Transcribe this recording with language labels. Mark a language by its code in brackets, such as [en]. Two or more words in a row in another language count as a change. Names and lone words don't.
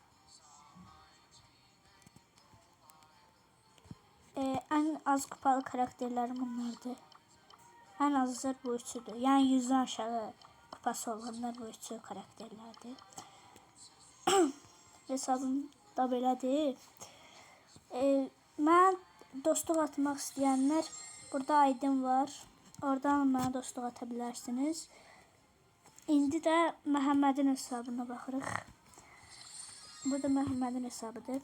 [tr] En az kupalı karakterlerim bunlardı. En azı bu üçüdür. Yani 100'den aşağı kupası olanlar bu üçü karakterlerdi. [az] Hesabım da belədir. Mən dostluq atmaq istəyənlər burada aydın var. Oradan mənə dostluq ata bilərsiniz. İndi də Məhəmmədin hesabına baxırıq. Bu da Məhəmmədin hesabıdır.